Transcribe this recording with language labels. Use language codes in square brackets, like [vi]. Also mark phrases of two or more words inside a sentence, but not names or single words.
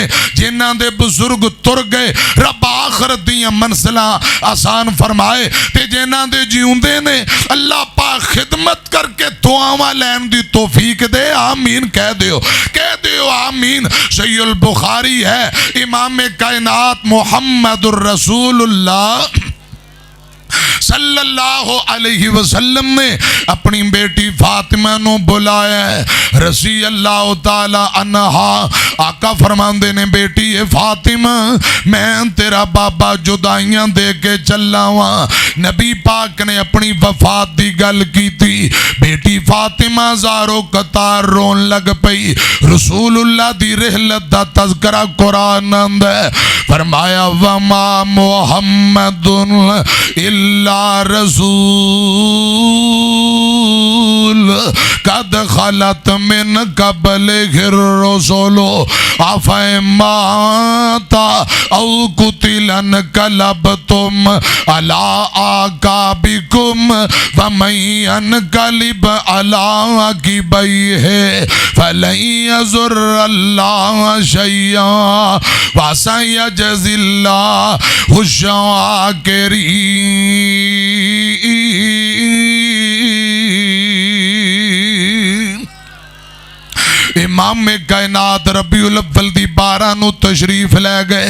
[pa] جنہاں دے بزرگ ٹر گئے رب آخرت دیاں منزلاں آسان فرمائے، تے جنہاں دے جیوندے نے اللہ پاک خدمت کر کے دعاواں لین دی توفیق دے، آمین کہہ دیو، کہہ دیو آمین. صحیح البخاری ہے، امام کائنات محمد رسول اللہ [ar] صلى الله عليه وسلم [pa] نے اپنی بیٹی فاطمہ نوں بلایا ہے [ar] رضي الله تعالى عنها. [pa] آقا فرماندے نے بیٹی اے فاطمہ، میں تیرا بابا جدائیاں دے کے چلا واں. نبی پاک نے اپنی وفات دی گل کی تھی، بیٹی فاطمہ زار و قطار رون لگ پئی. رسول اللہ دی رحلت دا تذکرہ قرآن اندر فرمایا, [ar] وما محمد إلا رسول قد خلت من قبله الرسل أفإن مات أو قتل انقلبتم على أعقابكم ومن ينقلب على عقبيه فلن يضر الله شيئا وسيجزي الله الشاكرين. [pa] امام کائنات ربیع الاول دی 12 نوں تشریف لے گئے.